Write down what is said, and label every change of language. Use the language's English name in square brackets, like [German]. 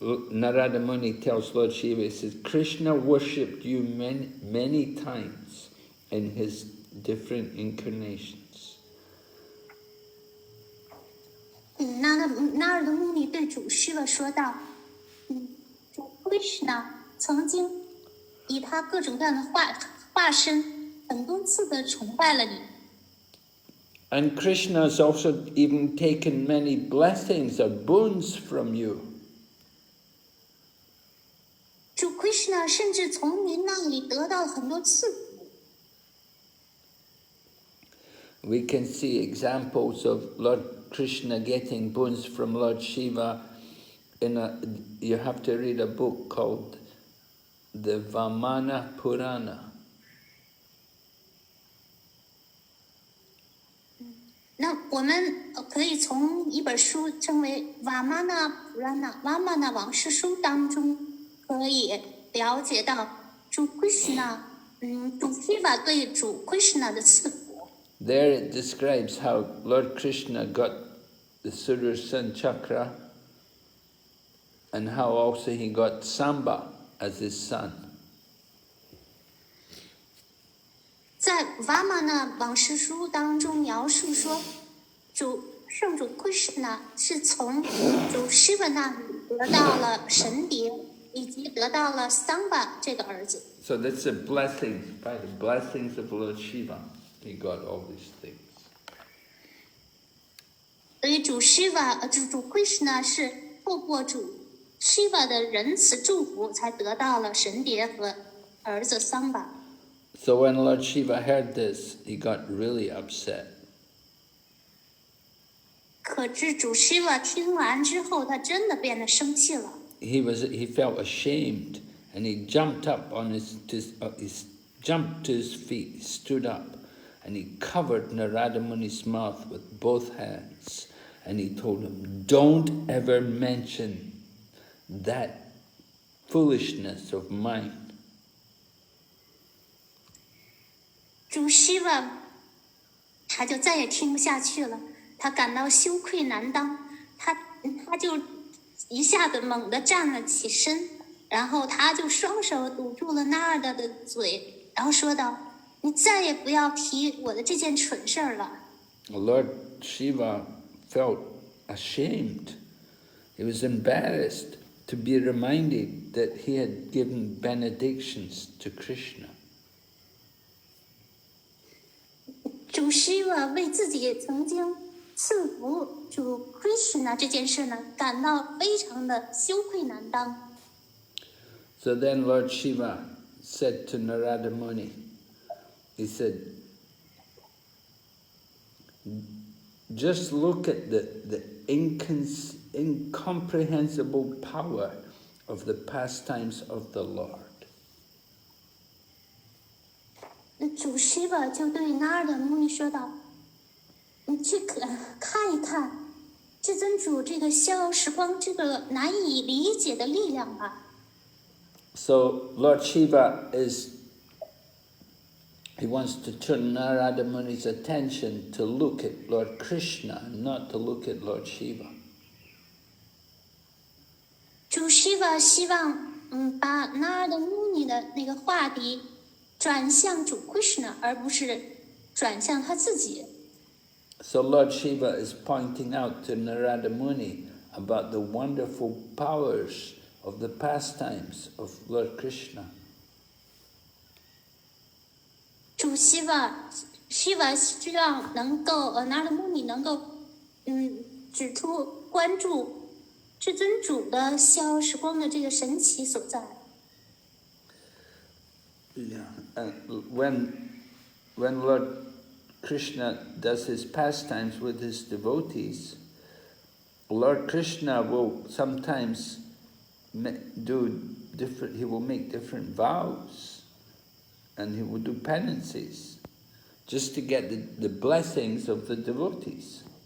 [English] Narada Muni tells Lord Shiva, he says, Krishna worshipped you many times in his different incarnations. [Chinese] 那尔的穆尼对主 Shiva 说道：“主 Krishna 曾经以他各种各样的化身，很多次的崇拜了你。” [English] And Krishna has also even taken many blessings or boons from you. [Chinese] 主 Krishna 甚至从您那里得到很多赐福。 [English] We can see examples of Lord Krishna getting boons from Lord Shiva. You have to read a book called the Vamana Purana. [Chinese] 那我们可以从一本书称为《Vamana Purana》（Vamana 往事书）当中，可以了解到主 Krishna，主 Shiva 对主 Krishna 的赐福。 [English] There it describes how Lord Krishna got the Sudarshan Chakra, and how also he got Samba as his son. [Chinese] 在《Vamana 往事书》当中描述说，圣主 Krishna 是从主 Shiva 那里得到了神蝶，以及得到了 Samba 这个儿子。 [English] So that's a blessing, by the blessings of Lord Shiva, he got all these things. [Chinese] 所以主 Shiva 主 Krishna 是透过主 Shiva 的仁慈祝福，才得到了神蝶和儿子 Samba。 [English] So when Lord Shiva heard this, he got really upset. [Chinese] 可知主 Shiva 听完之后，他真的变得生气了。 [English] He felt ashamed, and he jumped up on jumped to his feet, stood up, and he covered Narada Muni's mouth with both hands, and he told him, "Don't ever mention that foolishness of mine." [Chinese] 主 Shiva 他就再也听不下去了，他感到羞愧难当，他就一下子猛地站了起身，然后他就双手堵住了纳尔达的嘴，然后说道：“你再也不要提我的这件蠢事儿了。” [English] Lord Shiva felt ashamed. He was embarrassed to be reminded that he had given benedictions to Krishna. [Chinese] 主 Shiva 为自己曾经赐福主 Krishna 这件事呢，感到非常的羞愧难当。 [English] So then Lord Shiva said to Narada Muni, he said, just look at the incomprehensible power of the pastimes of the Lord. [Chinese] 那主 Shiva 就对 Narada Muni 说道：“你去看一看至尊主这个逍遥时光这个难以理解的力量吧。” [English] So Lord Shiva he wants to turn Narada Muni's attention to look at Lord Krishna, not to look at Lord Shiva. [Chinese] 主 Shiva 希望把 Narada Muni 的那个话题转向主 Krishna， 而不是转向他自己。 [English] So Lord Shiva is pointing out to Narada Muni about the wonderful powers of the pastimes of Lord Krishna. [Chinese] 主 Shiva 希望能够Narada Muni 能够指出关注至尊主的逍遥时光的这个神奇所在。 [English] Yeah, and when Lord Krishna does his pastimes with his devotees, Lord Krishna will sometimes he will make different vows, and he will do penances, just to get the blessings of the devotees.